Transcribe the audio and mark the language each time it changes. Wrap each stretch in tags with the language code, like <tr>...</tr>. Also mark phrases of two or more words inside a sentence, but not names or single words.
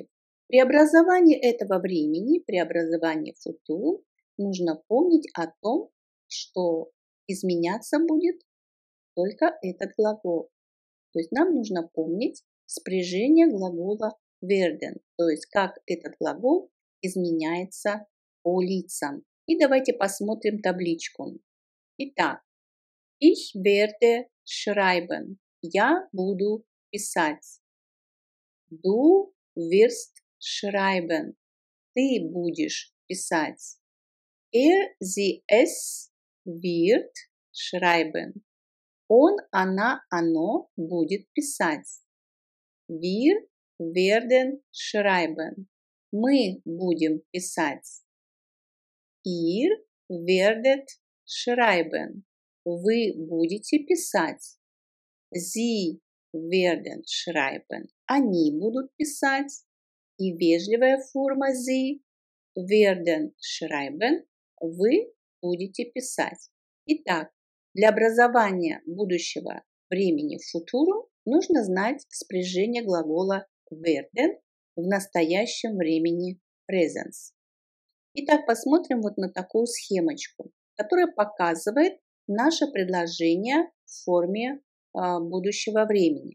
<ru>При образовании этого времени, при образовании футурум, нужно помнить о том, что изменяться будет только этот глагол. То есть нам нужно помнить спряжение глагола werden, то есть как этот глагол изменяется по лицам. И давайте посмотрим табличку. Итак,</ru> <de>ich werde schreiben.</de> <ru>Я буду писать.</ru> <de>Du wirst schreiben.</de> <ru>Ты будешь писать.</ru> <de>Sie, es wird schreiben.</de> <ru>Он, она, оно будет писать.</ru> <de>Wir werden schreiben.</de> <ru>Мы будем писать.</ru> <de>Ihr werdet schreiben.</de> <ru>Вы будете писать.</ru> <de>Sie werden schreiben.</de> <ru>Они будут писать. И вежливая форма</ru> <de>Sie werden schreiben.</de> <ru>Вы будете писать. Итак, для образования будущего времени футурум нужно знать спряжение глагола werden в настоящем времени presens. Итак, посмотрим вот на такую схемочку, которая показывает наше предложение в форме будущего времени.</ru>